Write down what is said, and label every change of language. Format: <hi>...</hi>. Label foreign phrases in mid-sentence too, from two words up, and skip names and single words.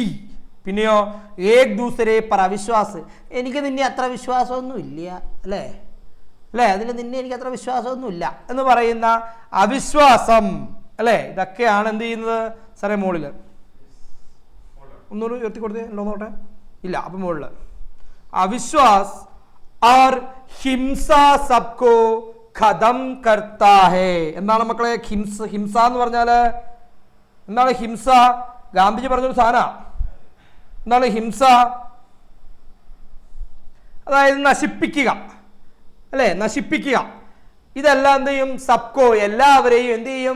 <ml>പിന്നെയോ</ml> <hi>एक दूसरे पर अविश्वास,</hi> <ml>എനിക്ക് നിന്നെ അത്ര വിശ്വാസമൊന്നും ഇല്ല, അല്ലേ? അതിൽ നിന്നെ എനിക്ക് അത്ര വിശ്വാസമൊന്നുമില്ല എന്ന് പറയുന്ന അവിശ്വാസം, അല്ലേ? ഇതൊക്കെയാണ് എന്ത് ചെയ്യുന്നത്? സാറേ മുകളിൽ ഒന്നുകൂടി ഉയർത്തി കൊടുത്തേ, ഉണ്ടോ നോട്ടെ? ഇല്ല. അപ്പം മുകളിൽ</ml> <hi>അവിശ്വാസ് और हिंसा सबको खत्म करता है.</hi> <ml>എന്താണ് മക്കളെ ഹിംസ എന്ന് പറഞ്ഞാൽ? എന്താണ് ഹിംസ? ഗാന്ധിജി പറഞ്ഞൊരു സാധനം. എന്താണ് ഹിംസ? അതായത് നശിപ്പിക്കുക, അല്ലേ? നശിപ്പിക്കുക. ഇതെല്ലാം എന്ത് ചെയ്യും? സബ്കോ, എല്ലാവരെയും എന്ത് ചെയ്യും?</ml>